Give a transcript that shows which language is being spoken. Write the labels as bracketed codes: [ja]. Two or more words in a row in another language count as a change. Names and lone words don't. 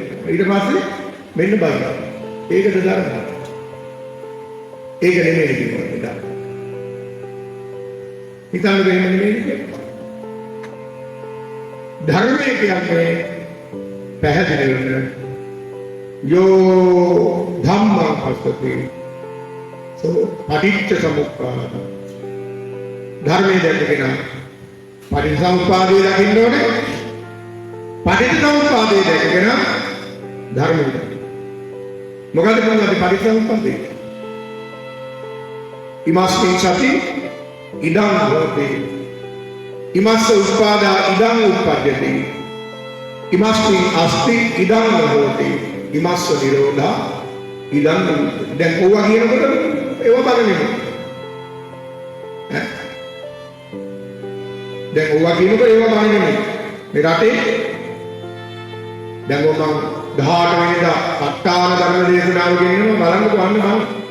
[si] ඊට පස්සේ මෙන්න බලන්න. ඒකද ධර්ම. ඒක නෙමෙයි කියන්නේ ධර්ම. හිතන්න දෙන්න නෙමෙයි කියන්නේ. ධර්මයේ කියන්නේ පැහැදිලි වෙන [pi] යෝ ධම්මං පස්සති පටිච්ච සමුප්පාද. [si] ධර්මයේ දැකගෙන පටිච්චසමුප්පාදය දකින්න ඕනේ. පටිච්චසමුප්පාදය දැකගෙන ධර්මය දකින්න. මොකද කියන්නේ පටිච්චසමුප්පාදය? [pi] ඉමස්මින් සති ඉදං හෝති. ඉමස්ස උප්පාදා ඉදං උප්පජ්ජති. ඉමස්මින් අස්ති ඉදං හෝති. ඉමස්ස නිරෝධා ඉදං. [si] දැන් ඕවා කියනකොට ඒව බලන්නේ. දැන් ඕවා කියනකොට ඒව බලන්නේ. මේ රටේ දැන් මම 18 වෙනිදා පට්ඨාන ධර්ම දේශනාව ගෙනියනවා බලන්නකෝ අන්න මම.